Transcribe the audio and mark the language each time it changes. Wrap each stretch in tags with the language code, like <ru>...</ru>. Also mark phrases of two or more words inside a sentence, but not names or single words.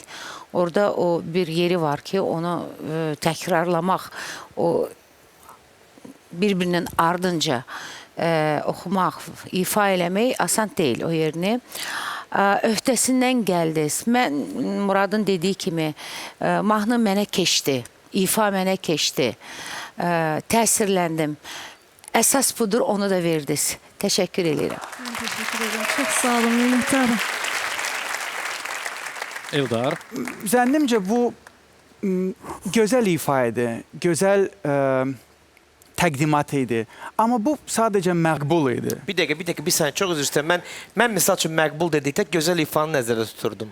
<az>Orada o bir yeri var ki, onu təkrarlamaq, o bir-birinin ardınca oxumaq, ifa eləmək asan deyil o yerini. Öhdəsindən gəldiniz. Mən Muradın dediyi kimi mahnı mənə keçdi, ifa mənə keçdi, təsirləndim. Əsas budur, onu da verdiniz. Təşəkkür edirəm.</az> <tr>Ben teşekkür ederim. Çok sağ olun, minnettarım.</tr> <az>Eldar. Zənnimcə bu gözəl ifa idi, gözəl təqdimat idi. Amma bu sadəcə məqbul idi. Bir dəqiqə, bir saniyə, çox üzr istəyirəm. Mən misal üçün məqbul dedikdə gözəl ifanı nəzərdə tuturdum.</az>